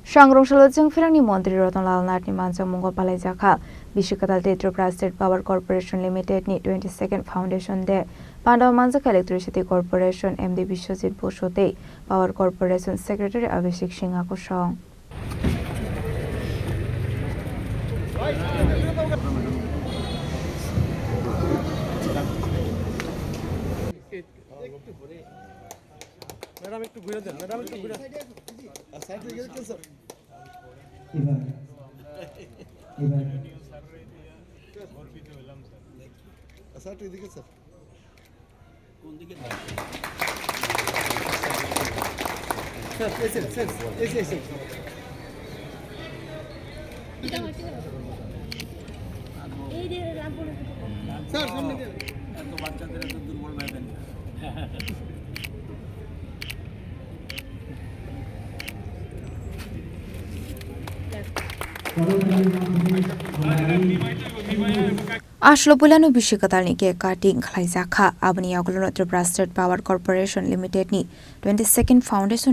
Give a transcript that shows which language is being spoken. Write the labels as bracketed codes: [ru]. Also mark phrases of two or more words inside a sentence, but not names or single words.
[trp] Sangrongshalo Firangni Montri Rotnlal Natni Manjang Mongol Palai Jakha Bishikatal Tripura State Power Corporation Limited ni 22nd Foundation de Pandav Manjak Electricity Corporation MD Bishwajit Boshote Power Corporation Secretary Abhishek Singh Akusong [bn] ম্যাডাম একটু ঘুরে দেন ম্যাডাম একটু ঘুরে সাইড থেকে গেছেন স্যার এবার গর্বিত হলাম স্যার স্যার এদিকে স্যার কোন দিকে স্যার এসে এই যে রামপুর স্যার সামনে দিয়ে এত বাচ্চাদের এত দুর্বল ভাবেন [trp] Ashlo Pulanu Bishikatal ni ke cutting Khlaizakha Abni Aglono Tripura State Power Corporation Limited ni 22nd Foundation